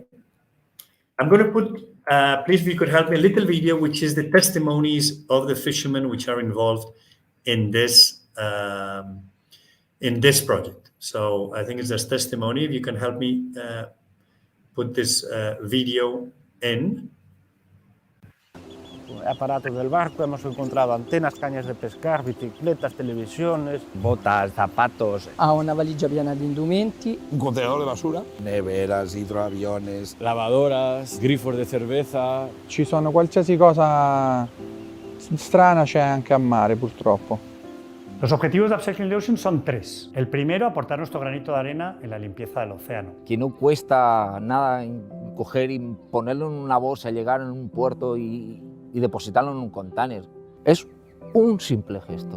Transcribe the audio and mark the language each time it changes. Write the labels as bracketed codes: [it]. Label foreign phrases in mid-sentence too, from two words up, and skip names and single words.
[en] I'm going to put, please, if you could help me, a little video, which is the testimonies of the fishermen which are involved in this project. So I think it's this testimony. If you can help me put this video in. [es] Aparatos del barco, hemos encontrado antenas, cañas de pescar, bicicletas, televisiones, botas, zapatos. [it] Ha una valigia piena di indumenti. [es] Un contenedor de basura. Neveras, hidroaviones. Lavadoras, grifos de cerveza. [it] Ci sono qualsiasi cosa strana c'è anche a mare, purtroppo. [es] Los objetivos de Upcycling the Ocean son 3. El primero, aportar nuestro granito de arena en la limpieza del océano. Que no cuesta nada coger y ponerlo en una bolsa, llegar en un puerto y depositarlo en un container. Es un simple gesto.